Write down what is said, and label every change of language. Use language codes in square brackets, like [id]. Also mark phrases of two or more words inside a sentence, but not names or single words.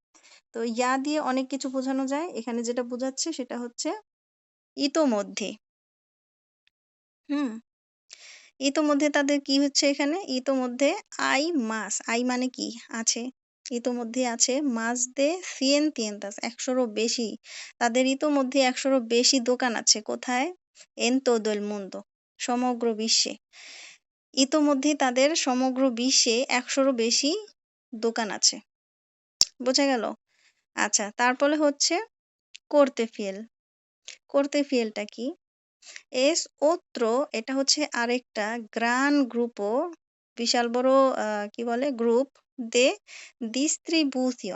[bn] তো ইয়া দিয়ে অনেক কিছু বোঝানো যায়। এখানে যেটা বোঝাচ্ছে সেটা হচ্ছে ইতোমধ্যে। হুম ইতোমধ্যে তাদের কি হচ্ছে এখানে? ইতোমধ্যে [es] hay más, [bn] আই মানে কি? আছে। ইতোমধ্যে আছে। [es] más de 100 tiendas, [bn] 100-রও বেশি। তাদের ইতোমধ্যে 100-রও বেশি দোকান আছে। কোথায়? [es] en todo el mundo, [bn] সমগ্র বিশ্বে। ইতোমধ্যেই তাদের সমগ্র বিশ্বে 100-রও বেশি দোকান আছে। বোঝা গেল? আচ্ছা, তারপরে হচ্ছে করতে ফিয়েল। করতে ফিয়েলটা কি? [es] es otro, [bn] এটা হচ্ছে আরেকটা [es] gran grupo, [bn] বিশাল বড় কি বলে গ্রুপ, [es] de distribución.